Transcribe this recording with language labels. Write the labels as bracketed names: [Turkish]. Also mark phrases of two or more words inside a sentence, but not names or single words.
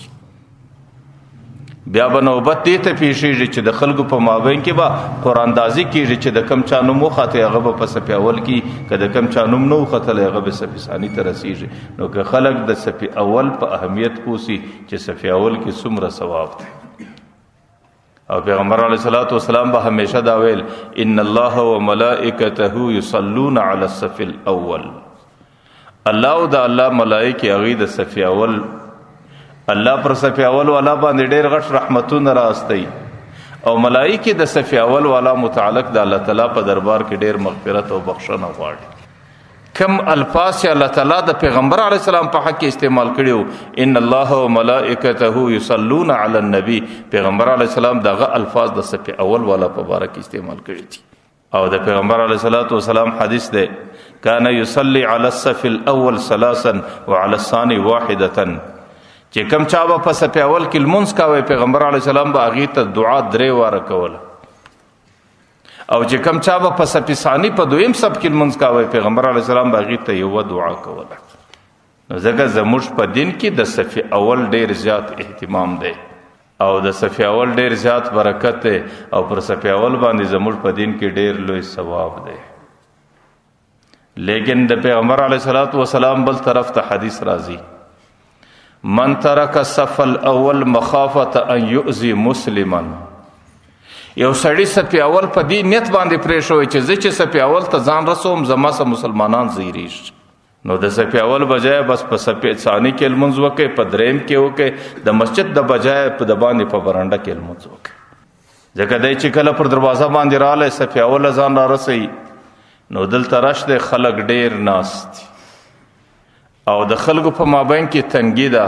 [Pashto] بیا به نوبت دې ته پیښیږي چې د خلکو په مابین کې به قراندازي کېږي چې د کم چا نوم وخته هغه به په صف اول کې، که د کم چا نوم نه وختلی هغه به صف ثاني ته رسیږي. نو که خلک د صف اول په اهمیت پوسي چې صف اول کې څومره ثواب دی. او پیغمبر [Arabic] علیه الصلاۃ والسلام [Pashto] به همیشه دا ویل [Arabic] ان الله وملائکته یصلون علی الصف الاول. [Pashto] الله او د الله ملائکه هغه د صف اول، الله پر صف اول والا باندې ډېر غټ رحمتونه راستي، او ملائکه د صف اول والا متعلق د الله تعالی په دربار کې ډېر مغفرت او بخښنه غواړي. کم الفاظ چې الله تعالی د پیغمبر [Arabic] علیه السلام [Pashto] په حق کې استعمال کړیو، [Arabic] ان الله وملائکته یصلون علی النبی، [Pashto] پیغمبر [Arabic] علیه السلام [Pashto] دغه الفاظ د صف اول والا په باره کې استعمال کړي دي. او د پیغمبر [Arabic] علیه الصلاۃ والسلام [Pashto] حدیث ده [Arabic] کان یصلی علی الصف الاول ثلاثا وعلى الثاني واحده، [Pashto] چې کم چا به په صف اول کې لمونځ کاوه پیغمبر [Arabic] علیه السلام [Pashto] به هغې ته دعا 3 واره کوله، او چې کم چا به په صف ثاني په دویم صف کې لمونځ کاوه پیغمبر [Arabic] علیه السلام [Pashto] به هغې ته یوه دعا کوله. نو ځکه زموږ په دین کې د صف اول ډېر زیات اهتمام دی او د صف اول ډېر زیات برکت دی، او پر صف اول باندې زموږ په دین کې ډېر لوی ثواب دی. لیکن د پیغمبر [Arabic] علیه الصلاۃ والسلام [Pashto] بل طرف ته حدیث راځي [Arabic] من ترک الصف الاول مخافة ان یؤذي مسلما. [Pashto] یو سړی صف اول په دې نیت باندې پرېښوی چې زه چې صف اول ته ځان رسوم زما سه مسلمانان زیریږي، نو د صف اول بجای بس په صف ثاني کې لمونځ وکړي، په دریم کې وکړي، د مسجد د بجای په د باندې په برنډه کې لمونځ وکړي. ځکه دی چې کله پر دروازه باندې رالی صف اول ځان را رسوي، نو دلته رش دی، خلک ډېر ناست دي او د خلکو په مابین کې تنګي ده.